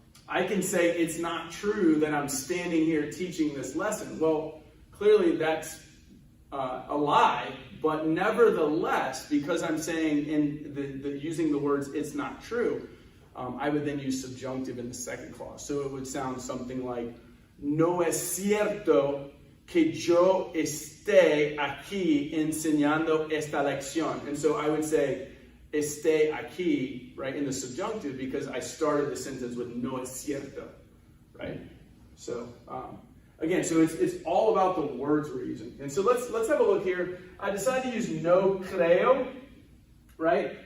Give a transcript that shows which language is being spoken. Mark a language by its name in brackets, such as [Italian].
[English] I can say it's not true that I'm standing here teaching this lesson. Well, clearly that's a lie, but nevertheless, because I'm saying using the words it's not true, I would then use subjunctive in the second clause. So it would sound something like, [Spanish] no es cierto que yo esté aquí enseñando esta lección. [English] And so I would say, esté aquí, right, in the subjunctive, because I started the sentence with [Spanish] no es cierto, [English] right? So, again, so it's all about the words we're using. And so let's have a look here. I decided to use no creo, right?